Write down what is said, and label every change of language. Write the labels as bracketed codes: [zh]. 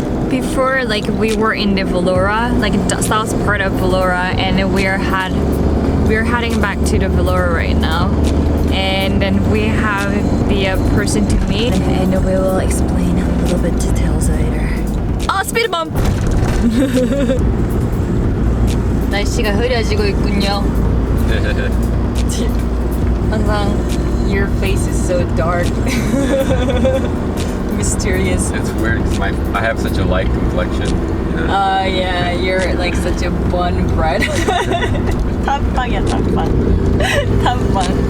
[en] Before, like, we were in the Vlora, like the south part of Vlora, and we're heading back to the Vlora right now, and then we have the person to meet, and we will explain a little bit details later. [ko] 아, 스피드 범! 날씨가 흐려지고 있군요. 항상 [en] your face is so dark. Mysterious. It's weird because I have such a light complexion. You know? Yeah, you're like such a bun bread. [ko] 탑빵이야, 탑빵. 탑빵.